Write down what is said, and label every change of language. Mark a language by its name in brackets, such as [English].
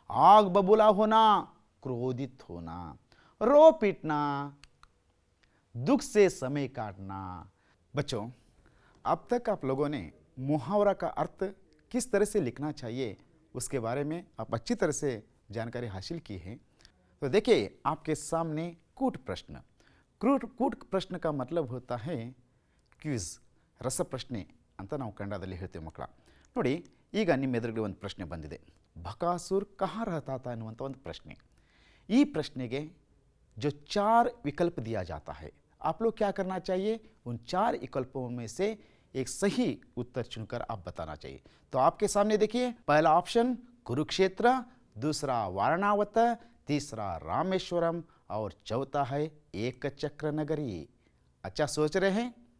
[Hindi] आग बबूला होना, क्रोधित होना. रो पीटना, दुख से समय काटना. बच्चों अब तक आप लोगों ने मुहावरा का अर्थ किस तरह से लिखना चाहिए उसके बारे में आप अच्छी तरह से जानकारी हासिल की है. तो देखिए आपके सामने कूट प्रश्न. कूट प्रश्न का मतलब होता है [Kannada] ಕ್ವಿಜ್, ರಸಪ್ರಶ್ನೆ ಅಂತ ನಾವು ಕನ್ನಡದಲ್ಲಿ ಹೇಳ್ತೀವಿ ಮಕ್ಕಳ. ನೋಡಿ ಈಗ ನಿಮ್ಮ ಎದುರುಗಡೆ ಒಂದು ಪ್ರಶ್ನೆ ಬಂದಿದೆ. ಬಕಾಸುರ್ [Hindi] ಕहाँ रहता था [Kannada] ಅನ್ನುವಂಥ ಒಂದು ಪ್ರಶ್ನೆ. ಈ ಪ್ರಶ್ನೆಗೆ [Hindi] जो 4 विकल्प दिया जाता है, आप लोग क्या करना चाहिए, उन 4 विकल्पों में से एक सही उत्तर चुनकर आप बताना चाहिए. तो आपके सामने देखिए पहला ऑप्शन कुरुक्षेत्र, दूसरा वारणावत, तीसरा रामेश्वरम और चौथा है एकचक्र नगरी. अच्छा सोच रहे हैं.